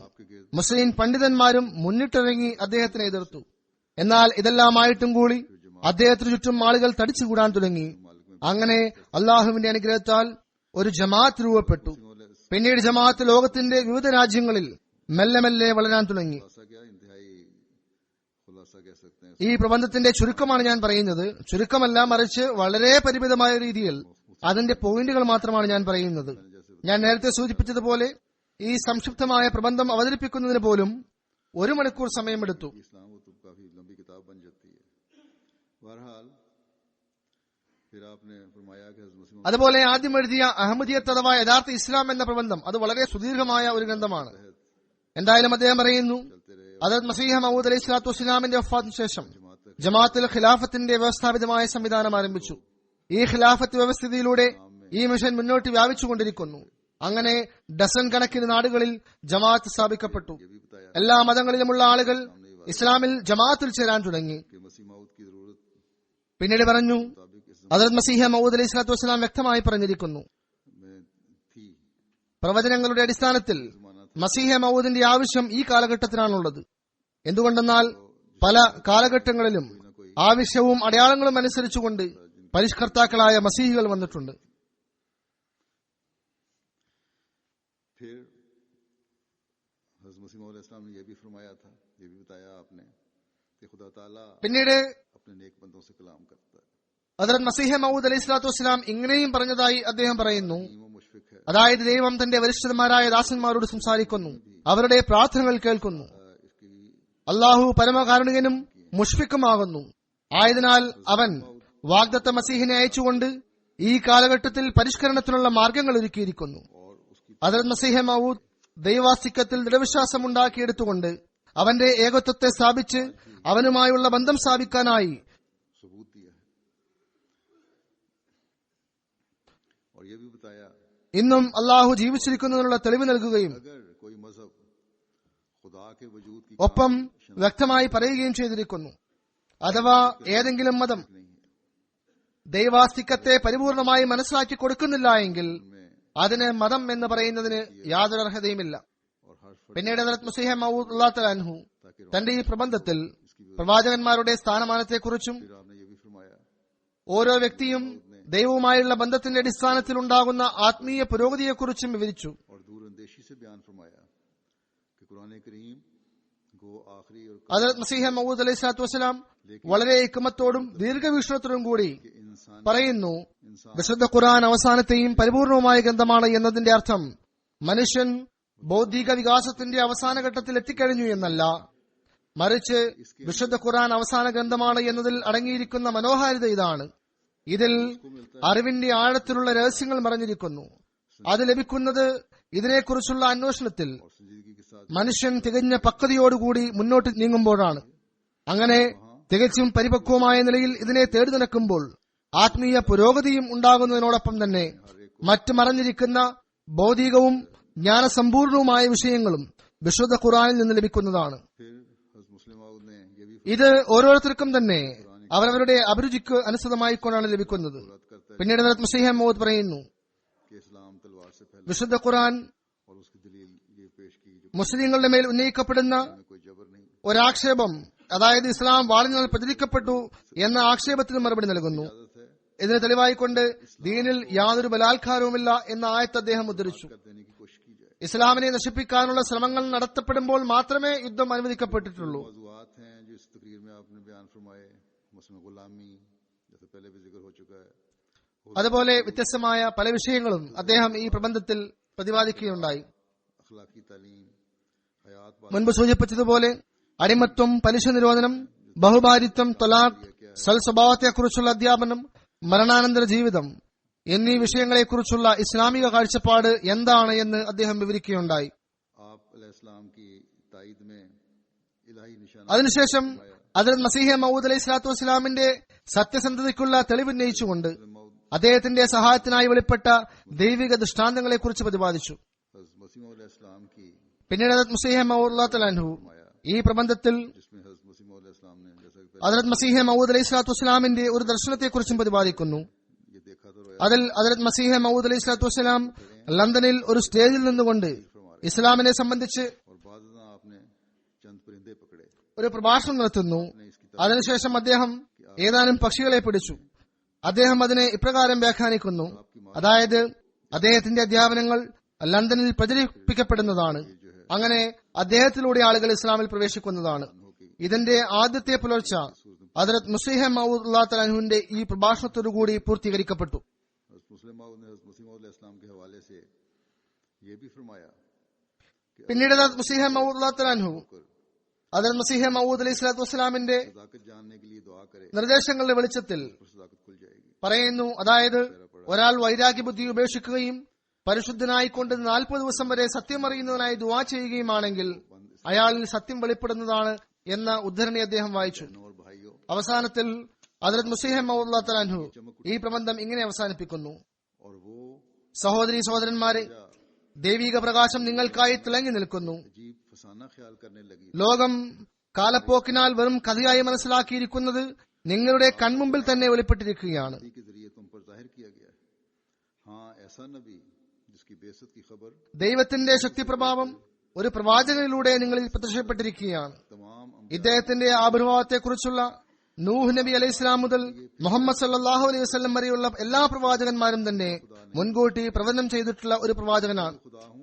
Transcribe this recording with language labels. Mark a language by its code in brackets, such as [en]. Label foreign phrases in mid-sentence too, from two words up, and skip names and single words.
[ml] മുസ്ലിം പണ്ഡിതന്മാരും മുന്നിട്ടിറങ്ങി അദ്ദേഹത്തിനെ എതിർത്തു. എന്നാൽ ഇതെല്ലാമായിട്ടും കൂടി അദ്ദേഹത്തിന് ചുറ്റും ആളുകൾ തടിച്ചുകൂടാൻ തുടങ്ങി. അങ്ങനെ അള്ളാഹുവിന്റെ അനുഗ്രഹത്താൽ ഒരു ജമാഅത്ത് രൂപപ്പെട്ടു. പിന്നീട് ജമാഅത്ത് ലോകത്തിന്റെ വിവിധ രാജ്യങ്ങളിൽ മെല്ലെ മെല്ലെ വളരാൻ തുടങ്ങി. [ur] خلاصہ کیا انتہائی خلاصہ کہہ سکتے ہیں. [ml] ഈ പ്രബന്ധത്തിന്റെ ചുരുക്കമാണ് ഞാൻ പറയുന്നത്. ചുരുക്കമല്ല, മറിച്ച് വളരെ പരിമിതമായ രീതിയിൽ അതിന്റെ പോയിന്റുകൾ മാത്രമാണ് ഞാൻ പറയുന്നത്. ഞാൻ നേരത്തെ സൂചിപ്പിച്ചതുപോലെ ഈ സംക്ഷിപ്തമായ പ്രബന്ധം അവതരിപ്പിക്കുന്നതിന് പോലും 1 മണിക്കൂർ സമയമെടുത്തു. [ur] اسلام وہ تو کافی لمبی کتاب بن جاتی ہے۔ بہرحال پھر آپ نے فرمایا کہ حضرت مسیح [ml] അതുപോലെ ആദ്യം എഴുതിയ അഹമ്മദിയത്ത് അഥവാ യഥാർത്ഥ ഇസ്ലാം എന്ന പ്രബന്ധം അത് വളരെ സുദീർഘമായ ഒരു ഗ്രന്ഥമാണ്. എന്തായാലും അദ്ദേഹം പറയുന്നു, ഹദരത്ത് മസീഹ് മൗഊദ് [ar] عليه الصلاة والسلام [ml] വഫാത്തിന് ശേഷം ജമാഅത്തുൽ ഖിലാഫത്തിന്റെ വ്യവസ്ഥാപിതമായ സംവിധാനം ആരംഭിച്ചു. ഈ ഖിലാഫത്ത് വ്യവസ്ഥിതിയിലൂടെ ഈ മിഷൻ മുന്നോട്ട് വ്യാപിച്ചുകൊണ്ടിരിക്കുന്നു. അങ്ങനെ ഡസൻ കണക്കിന് നാടുകളിൽ ജമാഅത്ത് സ്ഥാപിക്കപ്പെട്ടു. എല്ലാ മതങ്ങളിലുമുള്ള ആളുകൾ ഇസ്ലാമിൽ ജമാഅത്തിൽ ചേരാൻ തുടങ്ങി. [ur] کے مسیح موعود کی ضرورت [ml] പിന്നീട് പറഞ്ഞു, [ur] مطابق اس [ml] ഹദരത്ത് മസീഹ് മൗഊദ് [ar] عليه الصلاة والسلام [ml] വ്യക്തമായി പറഞ്ഞിരിക്കുന്നു, [ur] میں تھی [ml] പ്രവചനങ്ങളുടെ അടിസ്ഥാനത്തിൽ മസീഹ മൗഊദിന്റെ ആവശ്യം ഈ കാലഘട്ടത്തിനാണുള്ളത്. എന്തുകൊണ്ടെന്നാൽ പല കാലഘട്ടങ്ങളിലും ആവശ്യവും അടയാളങ്ങളും അനുസരിച്ചുകൊണ്ട് പരിഷ്കർത്താക്കളായ മസീഹികൾ വന്നിട്ടുണ്ട്. [ur] پھر حضرت مسیح موعود علیہ السلام نے یہ بھی فرمایا تھا، یہ بھی بتایا آپ نے کہ خدا تعالیٰ [ml] പിന്നീട് [ur] اپنے نیک بندوں سے کلام کرتا ہے. [ml] ഹദരത്ത് മസീഹ മൗഊദ് [ar] عليه الصلاة والسلام [ml] ഇങ്ങനെയും പറഞ്ഞതായി അദ്ദേഹം പറയുന്നു, [ur] وہ مشفق ہے [ml] അതായത് ദൈവം തന്റെ വരിഷ്ഠന്മാരായ ദാസന്മാരോട് സംസാരിക്കുന്നു, അവരുടെ പ്രാർത്ഥനകൾ കേൾക്കുന്നു. [ur] اس کی [ml] അള്ളാഹു പരമകാരുണികനും മുഷ്ഫിക്കുമാകുന്നു. ആയതിനാൽ അവൻ വാഗ്ദത്ത മസീഹിനെ അയച്ചുകൊണ്ട് ഈ കാലഘട്ടത്തിൽ പരിഷ്കരണത്തിനുള്ള മാർഗങ്ങൾ ഒരുക്കിയിരിക്കുന്നു. ഹദ്റത്ത് മസീഹ് മഊദ് ദൈവാസ്തിക്യത്തിൽ ദൃഢവിശ്വാസം ഉണ്ടാക്കിയെടുത്തുകൊണ്ട് അവന്റെ ഏകത്വത്തെ സ്ഥാപിച്ച് അവനുമായുള്ള ബന്ധം സ്ഥാപിക്കാനായി [ur] ثبوت دیا ہے اور یہ بھی بتایا [ml] ഇന്നും അള്ളാഹു ജീവിച്ചിരിക്കുന്നതിനുള്ള തെളിവ് നൽകുകയും [ur] اگر کوئی مذہب خدا کے وجود کی [ml] ഒപ്പം വ്യക്തമായി പറയുകയും ചെയ്തിരിക്കുന്നു. അഥവാ ഏതെങ്കിലും മതം [ur] نہیں ہے [ml] ദൈവാസ്തിക്യത്തെ പരിപൂർണമായി മനസ്സിലാക്കി കൊടുക്കുന്നില്ല എങ്കിൽ അതിന് മതം എന്ന് പറയുന്നതിന് യാതൊരു അർഹതയുമില്ല. [ur] اور ہر فرد [ml] പിന്നീട് ഹദ്റത്ത് മസീഹ് മഊദ് [ar] الله تعالى عنه [ml] തന്റെ ഈ പ്രബന്ധത്തിൽ പ്രവാചകന്മാരുടെ സ്ഥാനമാനത്തെക്കുറിച്ചും [ur] پھر آپ نے یہ بھی فرمایا [ml] ഓരോ വ്യക്തിയും ദൈവവുമായുള്ള ബന്ധത്തിന്റെ അടിസ്ഥാനത്തിൽ ഉണ്ടാകുന്ന ആത്മീയ പുരോഗതിയെക്കുറിച്ചും വിവരിച്ചു. [ur] اور دوراندیشی سے بیان فرمایا کہ قرآن کریم کو آخری اور [ml] ഹദ്റത്ത് മസീഹ് മഊദ് [ar] عليه الصلاة والسلام [ml] വളരെ ഹിക്മത്തോടും ദീർഘവീക്ഷണത്തോടും കൂടി [ur] انسان [ml] പറയുന്നു, വിശുദ്ധ ഖുർആൻ അവസാനത്തെയും പരിപൂർണവുമായ ഗ്രന്ഥമാണ് എന്നതിന്റെ അർത്ഥം മനുഷ്യൻ ബൗദ്ധിക വികാസത്തിന്റെ അവസാന ഘട്ടത്തിൽ എത്തിക്കഴിഞ്ഞു എന്നല്ല, മറിച്ച് വിശുദ്ധ ഖുർആൻ അവസാന ഗ്രന്ഥമാണ് എന്നതിൽ അടങ്ങിയിരിക്കുന്ന മനോഹാരിത ഇതാണ്. ഇതിൽ അറിവിന്റെ ആഴത്തിലുള്ള രഹസ്യങ്ങൾ മറഞ്ഞിരിക്കുന്നു. അത് ലഭിക്കുന്നത് ഇതിനെക്കുറിച്ചുള്ള അന്വേഷണത്തിൽ [ur] اور سنجیدگی کے ساتھ [ml] മനുഷ്യൻ തികഞ്ഞ പക്വതയോടുകൂടി മുന്നോട്ട് നീങ്ങുമ്പോഴാണ്. അങ്ങനെ തികച്ചും പരിപക്വമായ നിലയിൽ ഇതിനെ തേടി നടക്കുമ്പോൾ ആത്മീയ പുരോഗതിയും ഉണ്ടാകുന്നതിനോടൊപ്പം തന്നെ മറ്റ് മറഞ്ഞിരിക്കുന്ന ഭൗതികവും ജ്ഞാനസമ്പൂർണവുമായ വിഷയങ്ങളും വിശുദ്ധ ഖുർആനിൽ നിന്ന് ലഭിക്കുന്നതാണ്. [ur] پھر حضرت مسلم موعود نے یہ بھی [ml] ഇത് ഓരോരുത്തർക്കും തന്നെ അവരവരുടെ അഭിരുചിക്ക് അനുസൃതമായിക്കൊണ്ടാണ് ലഭിക്കുന്നത്. പിന്നീട് ഹദ്റത്ത് മസീഹ് മൗഊദ് പറയുന്നു, [ur] کہ اسلام تلوار سے پھیلا [ml] വിശുദ്ധ ഖുർആൻ [ur] اور اس کی دلیل یہ پیش کی جو [ml] മുസ്ലിങ്ങളുടെ മേൽ ഉന്നയിക്കപ്പെടുന്ന [ur] میں کوئی جبر نہیں [ml] ഒരാക്ഷേപം, അതായത് ഇസ്ലാം വാളിനാൽ പ്രചരിക്കപ്പെട്ടു എന്ന ആക്ഷേപത്തിന് മറുപടി നൽകുന്നു. [ur] عادت ہے [ml] ഇതിന് തെളിവായിക്കൊണ്ട് ദീനിൽ യാതൊരു ബലാത്കാരവുമില്ല എന്ന ആയത്ത് അദ്ദേഹം ഉദ്ധരിച്ചു. [ur] کر دینے کی کوشش کی جائے. [ml] ഇസ്ലാമിനെ നശിപ്പിക്കാനുള്ള ശ്രമങ്ങൾ നടത്തപ്പെടുമ്പോൾ മാത്രമേ യുദ്ധം അനുവദിക്കപ്പെട്ടിട്ടുള്ളൂ. [ur] موضوعات ہیں جو اس تقریر میں آپ نے بیان فرمائے، مثلاً غلامی جیسے پہلے بھی ذکر ہو چکا ہے, [ml] അതുപോലെ വ്യത്യസ്തമായ പല വിഷയങ്ങളും അദ്ദേഹം ഈ പ്രബന്ധത്തിൽ പ്രതിപാദിക്കുകയുണ്ടായി. [ur] اخلاقی تعلیم، حیات [ml] മുൻപ് സൂചിപ്പിച്ചതുപോലെ അടിമത്വം, പലിശ നിരോധനം, ബഹുഭാരിത്വം, തൊലാഖ്, സൽസ്വഭാവത്തെക്കുറിച്ചുള്ള അധ്യാപനം, മരണാനന്തര ജീവിതം എന്നീ വിഷയങ്ങളെക്കുറിച്ചുള്ള ഇസ്ലാമിക കാഴ്ചപ്പാട് എന്താണ് എന്ന് അദ്ദേഹം വിവരിക്കുകയുണ്ടായി. [ur] آپ علیہ السلام کی تائید میں الٰہی نشانہ [ml] അതിനുശേഷം ഹദ്റത്ത് മസീഹ് മഊദ് [ar] عليه الصلاة والسلام [ml] സത്യസന്ധതയ്ക്കുള്ള തെളിവുന്നയിച്ചുകൊണ്ട് അദ്ദേഹത്തിന്റെ സഹായത്തിനായി വെളിപ്പെട്ട ദൈവിക ദൃഷ്ടാന്തങ്ങളെക്കുറിച്ച് പ്രതിപാദിച്ചു. [ur] حضرت مسیح موعود علیہ السلام کی [ml] പിന്നീട് ഹദ്റത്ത് മസീഹ് മഊദ് [ar] الله تعالى عنه [ml] ഈ പ്രബന്ധത്തിൽ [ur] جس میں حضرت مسیح موعود علیہ السلام نے جیسا کہ [ml] ഹദ്റത്ത് മസീഹ് മഊദ് [ar] عليه الصلاة والسلام [ml] ഒരു ദർശനത്തെക്കുറിച്ചും പ്രതിപാദിക്കുന്നു. [ur] یہ دیکھا تو رؤیا [ml] അതിൽ ഹദ്റത്ത് മസീഹ് മഊദ് [ar] عليه الصلاة والسلام [ml] ലണ്ടനിൽ ഒരു സ്റ്റേജിൽ നിന്നുകൊണ്ട് ഇസ്ലാമിനെ സംബന്ധിച്ച് [ur] اور بعد میں آپ نے چند پرندے پکڑے, [ml] ഒരു പ്രഭാഷണം നടത്തുന്നു. അതിനുശേഷം അദ്ദേഹം ഏതാനും പക്ഷികളെ പിടിച്ചു. അദ്ദേഹം അതിനെ ഇപ്രകാരം വ്യാഖ്യാനിക്കുന്നു, അതായത് അദ്ദേഹത്തിന്റെ അധ്യാപനങ്ങൾ ലണ്ടനിൽ പ്രചരിപ്പിക്കപ്പെടുന്നതാണ്. അങ്ങനെ അദ്ദേഹത്തിലൂടെ ആളുകൾ ഇസ്ലാമിൽ പ്രവേശിക്കുന്നതാണ്. ഇതിന്റെ ആദ്യത്തെ പുലർച്ച ഹദ്റത്ത് മസീഹ് മഊദ് [ar] الله تعالى عنه [ml] ഈ പ്രഭാഷണത്തോടുകൂടി പൂർത്തീകരിക്കപ്പെട്ടു. [ur] حضرت مسلم موعود نے حضرت مسیح موعود علیہ السلام کے حوالے سے یہ بھی فرمایا [ml] പിന്നീട് ഹദ്റത്ത് മസീഹ് മഊദ് [ar] الله تعالى عنه [ml] ഹദ്റത്ത് മസീഹ് മഊദ് [ar] عليه الصلاة والسلام [ur] صداقت جاننے کے لیے دعا کرے, [ml] നിർദ്ദേശങ്ങളുടെ വെളിച്ചത്തിൽ [ur] پھر صداقت کھل جائے گی. [ml] പറയുന്നു, അതായത് ഒരാൾ വൈരാഗ്യ ബുദ്ധി ഉപേക്ഷിക്കുകയും പരിശുദ്ധനായിക്കൊണ്ട് 40 ദിവസം വരെ സത്യം അറിയുന്നതിനായി ദുആ ചെയ്യുകയുമാണെങ്കിൽ അയാളിൽ സത്യം വെളിപ്പെടുന്നതാണ് എന്ന ഉദ്ധരണി അദ്ദേഹം വായിച്ചു. [ur] اور بھائیوں, [ml] അവസാനത്തിൽ ഹദ്റത്ത് മസീഹ് മഊദ് [ar] الله تعالى عنه [ml] ഈ പ്രബന്ധം ഇങ്ങനെ അവസാനിപ്പിക്കുന്നു, [ur] اور وہ [ml] സഹോദരീ സഹോദരന്മാരെ, ദൈവിക പ്രകാശം നിങ്ങൾക്കായി തിളങ്ങി നിൽക്കുന്നു. [ur] عجیب فسانہ خیال کرنے لگی [ml] ലോകം കാലപ്പോക്കിനാൽ വെറും കഥയായി മനസ്സിലാക്കിയിരിക്കുന്നത് നിങ്ങളുടെ കൺമുമ്പിൽ തന്നെ വെളിപ്പെട്ടിരിക്കുകയാണ്. [ur] نبی کے ذریعے تم پر ظاہر کیا گیا ہے۔ ہاں، ایسا نبی جس کی بےعزتی کی خبر [ml] ദൈവത്തിന്റെ ശക്തിപ്രഭാവം ഒരു പ്രവാചകനിലൂടെ നിങ്ങളിൽ പ്രത്യക്ഷപ്പെട്ടിരിക്കുകയാണ്. [ur] تمام [ml] ഇദ്ദേഹത്തിന്റെ ആവിർഭാവത്തെക്കുറിച്ചുള്ള നൂഹ് നബി [ar] عليه إسلام [ml] മുതൽ മുഹമ്മദ് [ar] صلى الله عليه وسلم [ml] വരെയുള്ള എല്ലാ പ്രവാചകന്മാരും തന്നെ മുൻകൂട്ടി പ്രവചനം ചെയ്തിട്ടുള്ള ഒരു പ്രവാചകനാണ്. [ur] خدا ہوں,